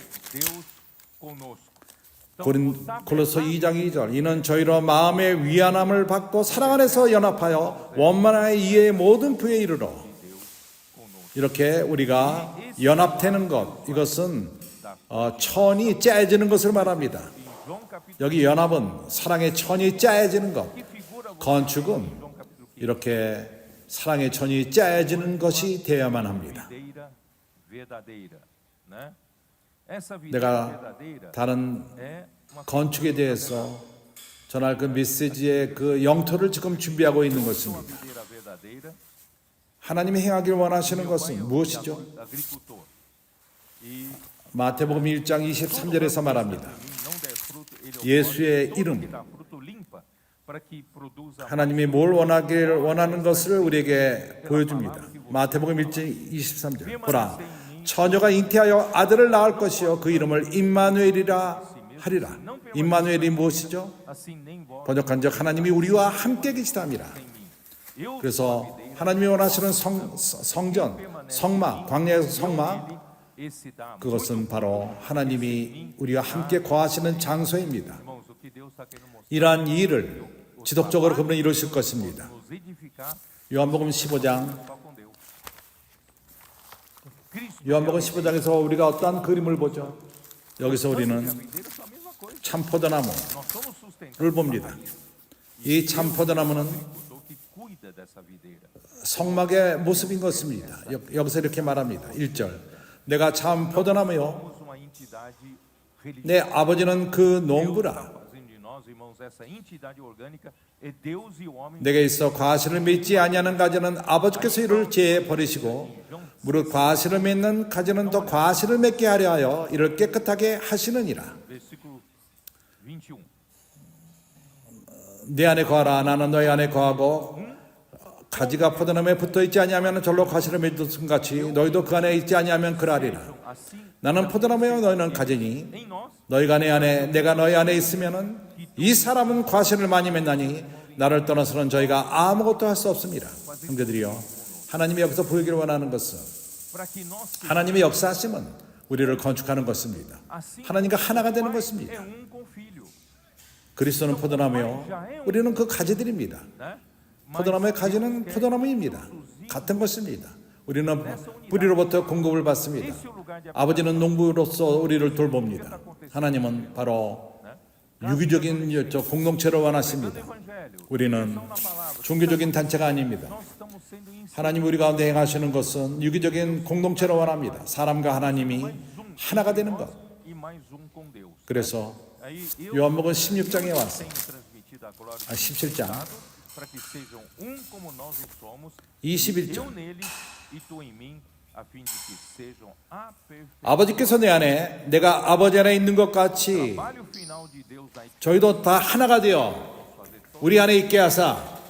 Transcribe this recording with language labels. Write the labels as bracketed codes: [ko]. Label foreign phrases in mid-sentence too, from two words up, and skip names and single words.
[ko] 골로새 2장 2절 이는 저희로 마음의 위안함을 받고 사랑 안에서 연합하여 원만한 이해의 모든 부에 이르러 이렇게 우리가 연합되는 것, 이것은 천이 짜여지는 것을 말합니다. [pt] Em João capítulo [ko] 여기 연합은 사랑의 천이 짜여지는 것, [pt] que figura você [ko] 건축은 [pt] em João capítulo 15. [ko] 이렇게 사랑의 천이 짜여지는 것이 되어야만 합니다. [pt] Videira verdadeira, né? Essa videira [ko] 내가 [pt] verdadeira [ko] 다른 [pt] é uma [ko] 건축에 대해서 전할 그 메시지의 그 영토를 지금 준비하고 있는 것입니다. [pt] videira verdadeira. [ko] 하나님이 행하길 원하시는 [pt] Meu [ko] 것은 [pt] pai é [ko] 무엇이죠? [pt] agricultor. E [ko] 마태복음 1장 23절에서 말합니다. [pt] não der fruto, ele é o [ko] 예수의 [pt] todo [ko] 이름. [pt] que dá fruto limpa para que produza [ko] 하나님이 뭘 원하는 것을 우리에게 보여줍니다. 마태복음 1장 23절. 보라, 처녀가 잉태하여 아들을 낳을 것이요 그 이름을 임마누엘이라 하리라. 임마누엘이 무엇이죠? [pt] assim nem vós [ko] 번역한적 하나님이 우리와 함께 계시다니라. [pt] em mim. Eu [ko] 그래서 하나님이 원하시는 성전, 성막, 광야에서 성막, [pt] esse dá [ko] 그것은 바로 하나님이 우리와 함께 거하시는 장소입니다. [pt] irmãos, o que Deus está querendo mostrar [ko] 이러한 일을 지속적으로 그분은 이루실 것입니다. [pt] nos edificar [ko] 요한복음 15장, [pt] só com Deus. Cristo [ko] 요한복음 15장에서 우리가 어떠한 그림을 보죠? 여기서 [pt] e a [ko] 우리는 [pt] videira são a mesma coisa. [ko] 참포도나무를 [pt] Nós somos sustentados [ko] 봅니다. 이 참포도나무는 [pt] pelo que cuida dessa videira. [ko] 성막의 모습인 것입니다. 여기서 이렇게 말합니다. 1절. 내가 참 포도나무요. [pt] Somos uma entidade religiosa. [ko] 내 아버지는 그 [pt] Deus está [ko] 농부라. [pt] fazendo de nós, irmãos, essa entidade orgânica é Deus e o homem. [ko] 내게 있어 과실을 맺지 아니하는 가지는 아버지께서 이를 제해 버리시고 무릇 과실을 맺는 가지는 더 과실을 맺게 하려 하여 이를 깨끗하게 하시느니라. [pt] Versículo 21. [ko] 내 안에 거하라 나는 너희 안에 거하고 가지가 포도나무에 붙어 있지 아니하면 절로 과실을 맺듯 같이 너희도 그 안에 있지 아니하면 그러하리라. [pt] Assim, [ko] 나는 포도나무요 너희는 가지니 [pt] em nós, [ko] 너희가 내 안에 내가 너희 안에 있으면은 이 사람은 과실을 많이 맺나니 나를 떠나서는 저희가 아무것도 할 수 없습니다. 형제들이요 하나님이 여기서 보이기를 원하는 것은 [pt] para que nós [ko] 하나님의 역사하심은 우리를 건축하는 것입니다. [pt] assim [ko] 하나님과 하나가 되는 [pt] é [ko] 것입니다. [pt] com filho, [ko] 그리스도는 포도나무요 우리는 그 가지들입니다. [pt] né? [ko] 포도나무의 가지는 포도나무입니다. 같은 것입니다. 우리는 뿌리로부터 공급을 받습니다. [pt] Esse é o lugar de [ko] 아버지는 농부로서 우리를 돌봅니다. 하나님은 바로 유기적인 공동체로 원하십니다. [pt] evangelho. [ko] 우리는 종교적인 단체가 아닙니다. [pt] Nós estamos sendo ensinados. [ko] 하나님 우리 가운데 행하시는 것은 유기적인 공동체로 원합니다. 사람과 하나님이 하나가 되는 것. [pt] E mais com Deus. [ko] 그래서 [pt] Aí eu [ko] 요한복음 16장에 와서 [pt] tenho transmitido a glória [ko] 17장 [pt] para que sejam como nós o somos, [ko] 21절 [pt] eu neles e tu em mim, a fim de que sejam aperfeiçoados. [ko] 아버지께서 내 안에 내가 아버지 안에 있는 것 같이 [pt] Trabalho final de Deus na [ko] 저희도 다 하나가 되어 우리 안에 있게 하사